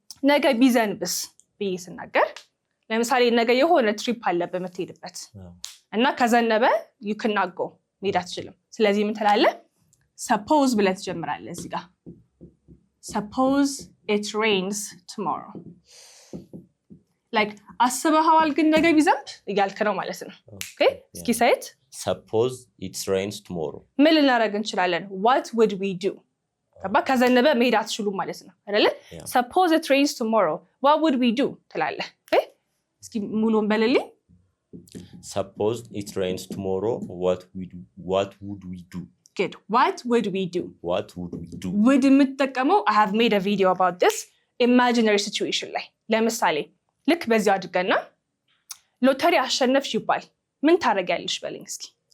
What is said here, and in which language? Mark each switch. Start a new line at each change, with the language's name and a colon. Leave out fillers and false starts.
Amharic: ነገ ቢዘንብስ ብዬ ስናገር ለምሳሌ ነገ የሆነ ትሪፕ አለ በመትሄድበት እና ከዘነበ
English: you cannot go
Amharic: መሄድ አትችልም ስለዚህ ምን ትላለህ suppose ብለህ ትጀምራለህ እዚህ ጋር
English: suppose it rains tomorrow
Amharic: like አስበኸዋል ግን ነገ ቢዘንብ እያልክ ነው ማለት ነው ኦኬ እስኪ
English: say it suppose it rains tomorrow
Amharic: ምን ልናደርግ እንችላለን
English: what would we do
Amharic: ከዘነበ መሄድ አትችሉም ማለት ነው አይደለ
English: suppose it rains tomorrow what would we do
Amharic: ትላለህ እስኪ ሙሉን በለልኝ
English: suppose it rains tomorrow what would we do good what would we do would
Amharic: የምትጠቀመው
English: I have made a video about this imaginary situation
Amharic: ላይ ለምሳሌ ልክ በዚህ አድርገና ሎተሪ አሸነፍሽ ይባል ምን ታደርጊያለሽ በለኝ እስኪ